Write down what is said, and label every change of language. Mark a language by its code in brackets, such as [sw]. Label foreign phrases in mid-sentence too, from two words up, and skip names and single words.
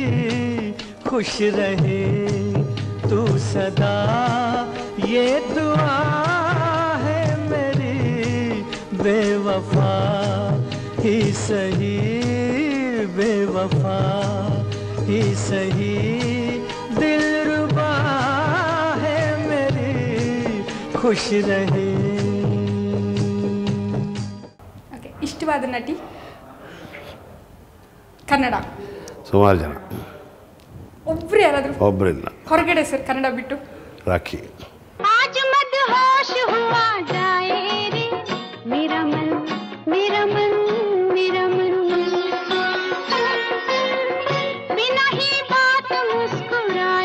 [hi] खुश रहे तू सदा ये दुआ है मेरी. बेवफा ही सही, बेवफा ही सही, दिलरुबा है मेरी. खुश रहे. [kn] ಓಕೆ, ಇಷ್ಟವಾದ ನಟಿ ಕನ್ನಡ? ಸುಮಾರು ಜನ. ಒಬ್ರು ಯಾರಾದರೂ? ಒಬ್ಬರಿಲ್ಲ. ಹೊರಗಡೆ ಸರ್, ಕನ್ನಡ ಬಿಟ್ಟು? ರಾಖಿ. [hi] आज मदहोश हुआ जाए रे मेरा मन मेरा मन मेरा मन. बिना ही बात मुस्कुरा